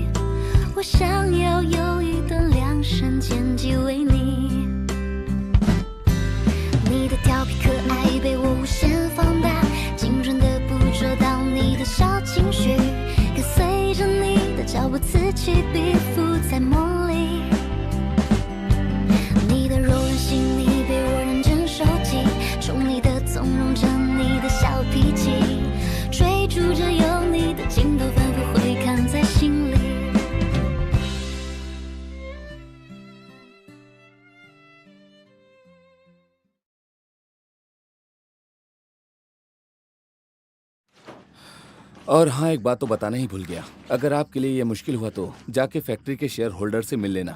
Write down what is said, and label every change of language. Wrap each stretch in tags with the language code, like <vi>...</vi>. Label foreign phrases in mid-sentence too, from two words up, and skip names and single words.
<zh>我想要有一段量身剪辑为你，你的调皮可爱被我无限放大，精准的捕捉到你的小情绪，跟随着你的脚步此起彼伏在梦里。你的柔软细腻被我认真收集，宠你的纵容着你的小脾气，追逐着有你的镜头反复回看在心里。</zh> <hi>और हाँ, एक बात तो बताना ही भूल गया, अगर आपके लिए ये मुश्किल हुआ तो जाके फैक्ट्री के शेयर होल्डर से मिल लेना।</hi>